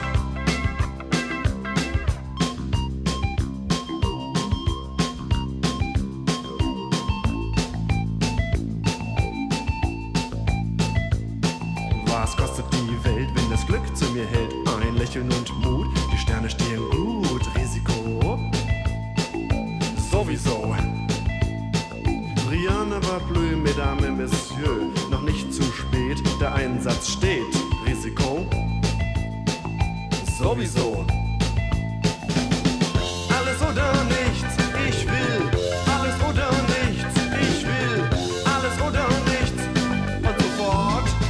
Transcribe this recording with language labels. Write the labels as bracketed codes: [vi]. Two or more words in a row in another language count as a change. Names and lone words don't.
[de] Was kostet die Welt, wenn das Glück zu mir hält? Ein Lächeln und Mut, die Sterne stehen gut, Risiko sowieso. [fr] Rien ne va plus, mesdames et messieurs. [de] Noch nicht zu spät, der Einsatz steht. Risiko sowieso. Alles oder nichts, ich will. Alles oder nichts, ich will. Alles oder nichts und sofort.